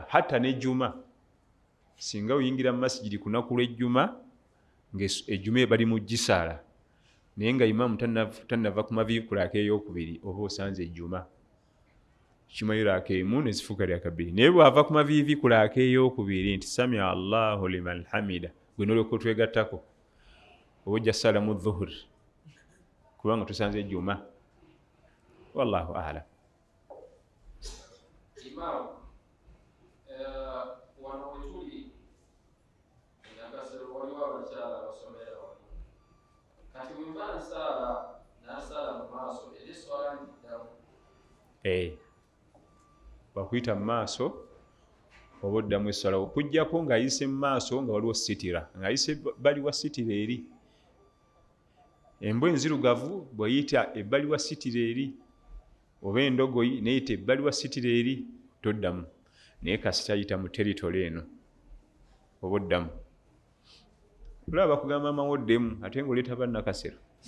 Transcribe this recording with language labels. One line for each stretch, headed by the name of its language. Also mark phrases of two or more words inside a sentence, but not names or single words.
Ganda: Hatta n'ejjuma singa oyingira mu masigiri ku lunaku lw'ejjuma ng'ejjuma ebali mu gisaala naye nga imaamu tannava ku maviivi ku raaka ey'okubiri oba osanze ejjuma kimanyi raaka emu ne zifuuka raaka bbiri. Naye bw'ava ku maviivi ku raaka ey'okubiri nti
Arabic: سمع الله لمن حمده
Ganda: gwe n'olyoka otwegattako oba ojja salamu dhuhur kubanga tusanze ejjuma.
Arabic: والله أعلم.
Ganda: Imam wano wetuli nakasero waliwo abakyala abasomera wano kati bakuyita mu maaso oba oddamu esswala okuggyako ng'ayise mu maaso nga waliwo sitira ng'ayise ebbali wa sitira eri embwa enzirugavu bw'eyita ebbali wa sitira eri oba endogoyi neyita ebbali wa sitira eri toddamu naye kasita ayita mu teritole eno oba oddamu olaba bakugamba maama woddemu ate ng'oleeta bannakasero